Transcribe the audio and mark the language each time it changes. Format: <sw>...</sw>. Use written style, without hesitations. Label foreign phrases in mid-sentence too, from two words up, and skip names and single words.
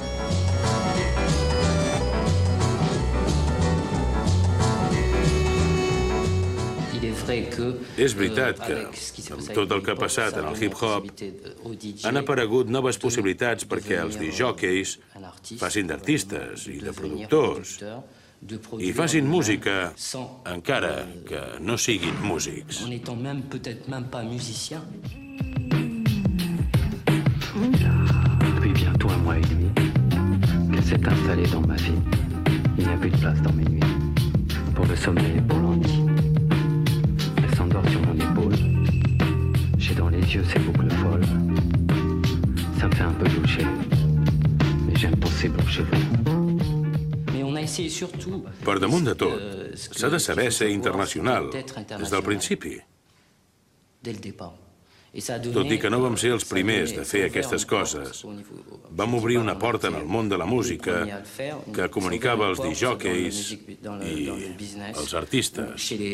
<ca>És veritat que, amb tot el que ha passat en el hip-hop, han aparegut noves possibilitats perquè els discjòqueis facin d'artistes i de productors i facin música encara que no siguin músics.</ca> <fr>Depuis bientôt 1 mois et demi, qu'elle s'est installée dans ma vie. Il n'y a plus de place dans mes nuits. Pour le sommeil et pour l'ennui. Elle s'endort sur mon épaule. J'ai dans les yeux ses boucles folles. Ça me fait un peu toucher. Mais j'aime penser pour chez vous.</fr> <ca>Per damunt de tot, s'ha de saber ser internacional des del principi. Tot i que no vam ser els primers de fer aquestes coses, vam obrir una porta en el món de la música que comunicava els discjòqueis i els artistes.</ca>